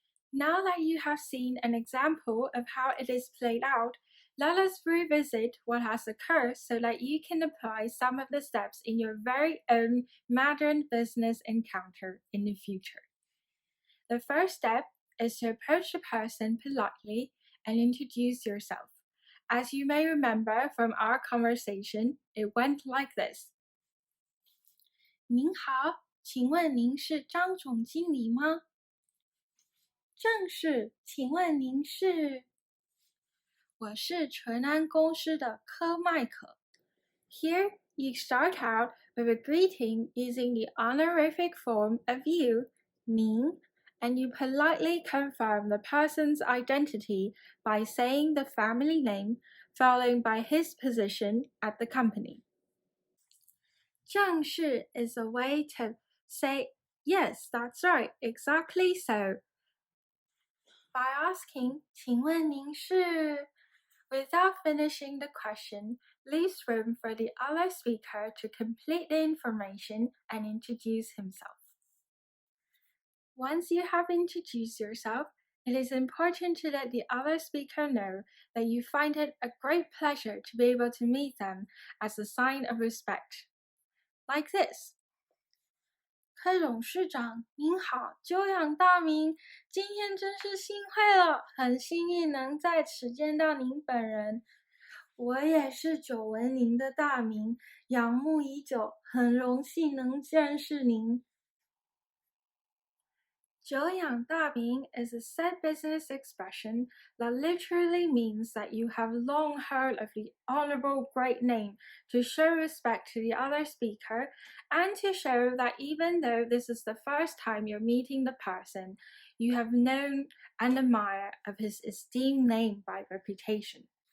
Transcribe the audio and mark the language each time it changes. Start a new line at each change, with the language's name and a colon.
English: Now that you have seen an example of how it is played out, let us revisit what has occurred so that you can apply some of the steps in your very own Mandarin business encounter in the future. The first step is to approach the person politely and introduce yourself. As you may remember from our conversation, it went like this.
Chinese: 您好，请问您是张总经理吗？正是，请问您是？我是淳安公司的科麦克。
English: Here you start out with a greeting using the honorific form of you, 您, and you politely confirm the person's identity by saying the family name, followed by his position at the company. 正式 is a way to say, yes, that's right, exactly so. By asking,
Chinese: 请问您是?
English: Without finishing the question, leaves room for the other speaker to complete the information and introduce himself. Once you have introduced yourself, it is important to let the other speaker know that you find it a great pleasure to be able to meet them as a sign of respect. Like this.
Chinese: 柯董事长您好，久仰大名，今天真是幸会了，很幸运能在此见到您本人。我也是久闻您的大名，仰慕已久，很荣幸能认识您。
English: 久仰大名 is a set business expression that literally means that you have long heard of the honorable great name to show respect to the other speaker and to show that even though this is the first time you're meeting the person, you have known and admired of his esteemed name by reputation.